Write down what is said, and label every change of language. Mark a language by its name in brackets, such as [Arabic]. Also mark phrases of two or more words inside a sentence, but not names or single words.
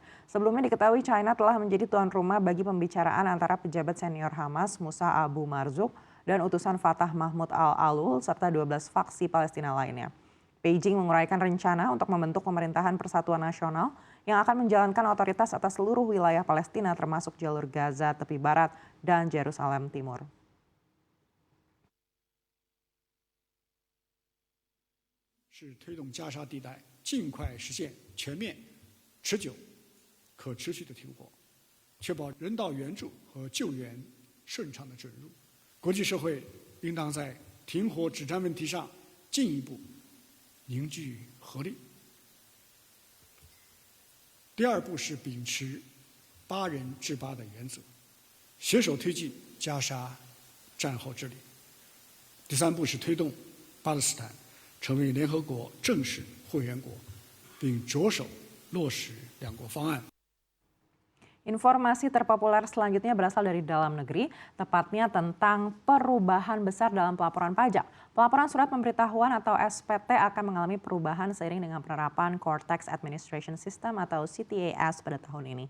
[Indonesian] Sebelumnya diketahui China telah menjadi tuan rumah bagi pembicaraan antara pejabat senior Hamas Musa Abu Marzouk dan utusan Fatah Mahmud Al-Alul serta 12 faksi Palestina lainnya. Beijing menguraikan rencana untuk membentuk pemerintahan persatuan nasional yang akan menjalankan otoritas atas seluruh wilayah Palestina termasuk jalur Gaza, tepi barat, dan Yerusalem Timur. [Chinese] 是推动加沙地带尽快实现全面、持久、可持续的停火，确保人道援助和救援顺畅的准入。国际社会应当在停火止战问题上进一步凝聚合力。第二步是秉持8人制8的原则，携手推进加沙战后治理。第三步是推动巴勒斯坦成为联合国正式会员国，并着手落实两国方案。 [Indonesian] Informasi terpopuler selanjutnya berasal dari dalam negeri, tepatnya tentang perubahan besar dalam pelaporan pajak. Pelaporan surat pemberitahuan atau SPT akan mengalami perubahan seiring dengan penerapan Core Tax Administration System atau CTAS pada tahun ini.